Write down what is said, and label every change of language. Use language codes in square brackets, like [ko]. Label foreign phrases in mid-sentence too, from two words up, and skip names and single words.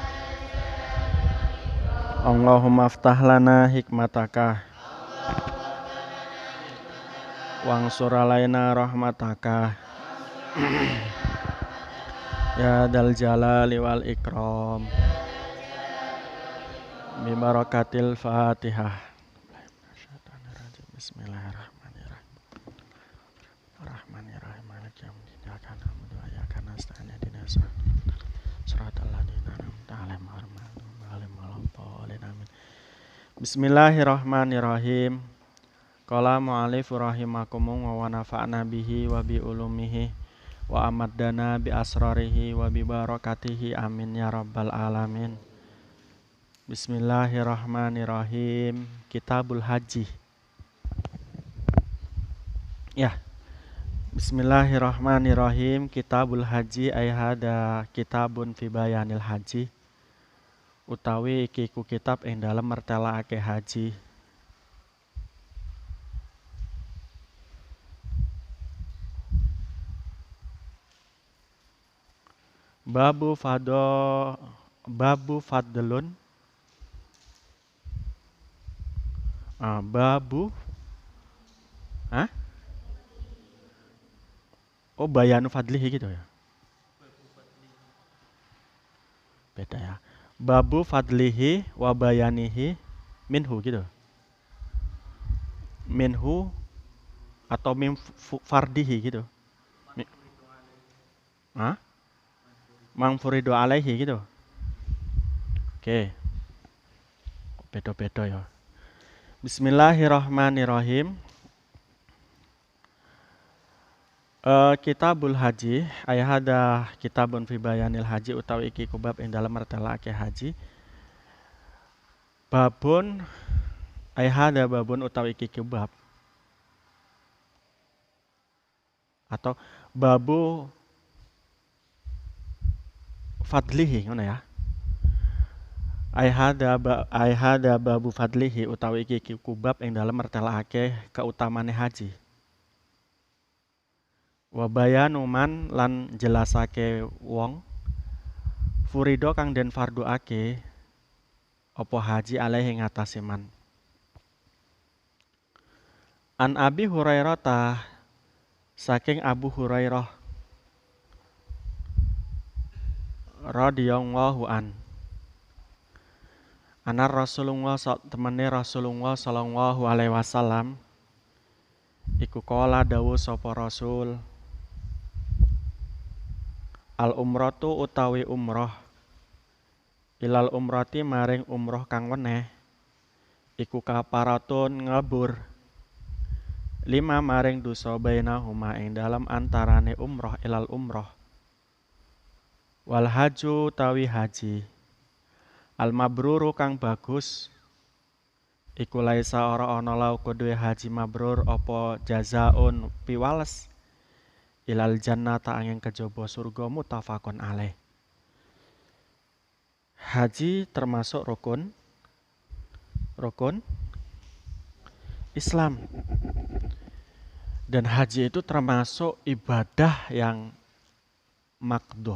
[ar] اللهم افتح لنا حكمتك وانشر علينا رحمتك يا ذا الجلال والإكرام ببركة الفاتحة. بسم الله الرحمن الرحيم. الرحمن الرحيم. مالك يوم الدين. إياك نعبد وإياك نستعين اهدنا صراط الذين أنعمت عليهم غير المغضوب عليهم ولا الضالين. Amin. بسم الله الرحمن الرحيم. قال المؤلف رحمكم الله ونفعنا به وبعلومه وأمدنا بأسراره وببركاته آمين يا رب العالمين. بسم الله الرحمن الرحيم. كتاب الحج. Ya. بسم الله الرحمن الرحيم كتاب الحج أي هذا كتاب في بيان الحج. [jv] Utawi iki ku kitab ing dalem mertelaake haji. [ar] باب فضل. Babu Oh, بيان فضله [id] gitu ya. Beda ya. [ar] باب فضله وبيانه منه gitu. Minhu atau من فرضه gitu. من فرض عليه gitu. [id] Oke. Beda-beda ya. [ar] بسم الله الرحمن الرحيم. كتاب الحج أي هذا كتاب في بيان الحج [jv] utawi iki kubab ing dalem mertelake haji. [ar] باب أي هذا باب [jv] utawi iki kubab atau [ar] باب فضله [jv] ngono ya. [ar] أي هذا باب فضله [jv] utawi iki kubab ing dalem mertelake keutamane haji. Wabayanu man lan jelasake wong furido kang den farduake apa haji alaihi ngatasi man. [ar] عن أبي هريرة [jv] saking Abu Hurairah [ar] رضي الله عن. أن رسول الله [jv] temene Rasulullah [ar] صلى الله عليه وسلم [jv] iku kala dawuh sapa Rasul. [ar] العمرة [jv] utawi umroh [ar] إلى العمرة [jv] maring umroh kang weneh iku kaparatun ngabur 5 maring dosa bainahuma ing dalam antarane umroh [ar] إلى العمرة والحج [jv] utawi haji [ar] المبرور [jv] kang bagus iku laisa ora ana lau kuduwe haji mabrur apa jazaun piwales [ar] إلى الجنة [jv] angin kejaba surga [ar] متفق عليه. [id] Haji termasuk rukun rukun Islam. Dan haji itu termasuk ibadah yang makdoh.